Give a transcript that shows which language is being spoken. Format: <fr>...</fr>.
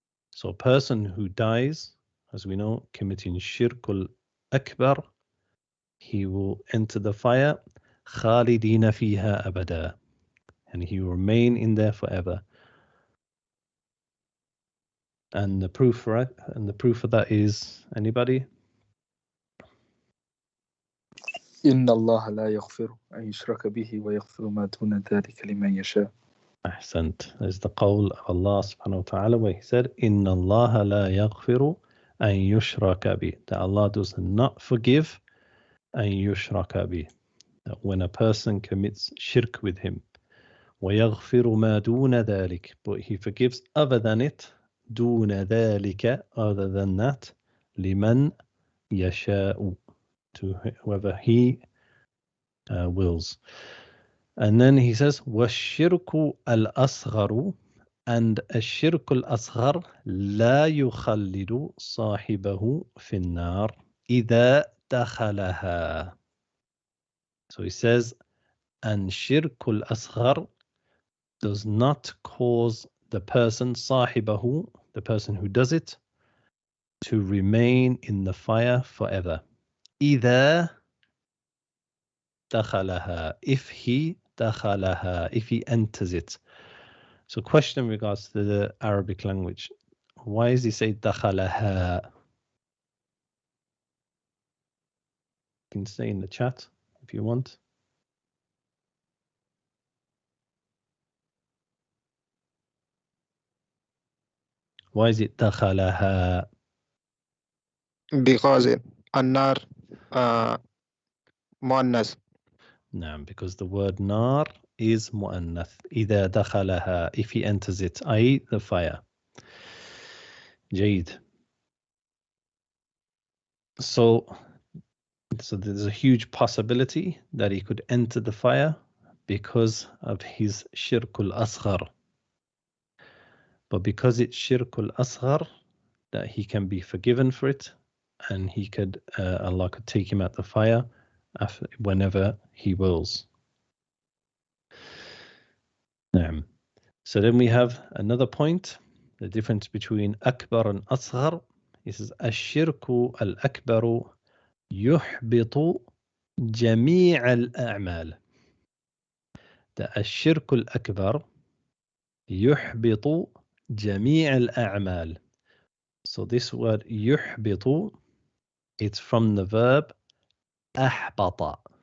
<en>So a person who dies, as we know, committing shirkul akbar, he will enter the fire,</en> <ar>khalidina fiha abada,</ar> <en>and he will remain in there forever. And the proof for it, and the proof of that is anybody?</en> <ar>إن الله لا يغفر أن يشرك به ويغفر ما دون ذلك لمن يشاء.</ar> <en>Ahsant. There's the qawl of Allah subhanahu wa ta'ala where he said,</en> <ar>Inna Allah la yaghfiru an yushraka bi.</ar> <en>That Allah does not forgive</en> <ar>an yushraka bi.</ar> <en>That when a person commits shirk with him,</en> <ar>وَيَغْفِرُ مَا دُونَ ذَلِكَ,</ar> <en>but he forgives other than it,</en> <ar>دُونَ ذَلِكَ,</ar> <en>other than that,</en> <ar>لِمَنْ يَشَاءُ,</ar> <en>to whoever he wills. And then he says,</en> <ar>وَالشِّرْكُ الْأَصْغَرُ, and الشِّرْكُ الْأَصْغَرُ لَا يُخَلِّدُ صَاحِبَهُ فِي النَّارِ إِذَا دَخَلَهَا.</ar> <en>So he says, and شِرْكُ الْأَصْغَرُ does not cause the person, sahibahu, the person who does it, to remain in the fire forever.</en> <ar>إِذَا دَخَلَهَا,</ar> <en>if he دَخَلَهَا, if he enters it. So question in regards to the Arabic language. Why does he say دَخَلَهَا? You can say in the chat if you want. Why is it دَخَلَهَا?</en> <ar>Because النار مؤنث.</ar> <en>No, because the word nar is mu'annath.</en> <ar>إِذَا دَخَلَهَا,</ar> <en>if he enters it, i.e. the fire. Jade. So there's a huge possibility that he could enter the fire because of his shirkul asghar. But because it's shirkul asghar, that he can be forgiven for it, and he could, Allah could take him out the fire whenever he wills. So then we have another point, the difference between akbar and asghar. He says,</en> <ar>ash-shirku al-akbaru yuhbitu جميع الأعمال. الشرك الأكبر يحبط جميع الأعمال.</ar> <en>So this word يحبط, it's from the verb أحبط.</en>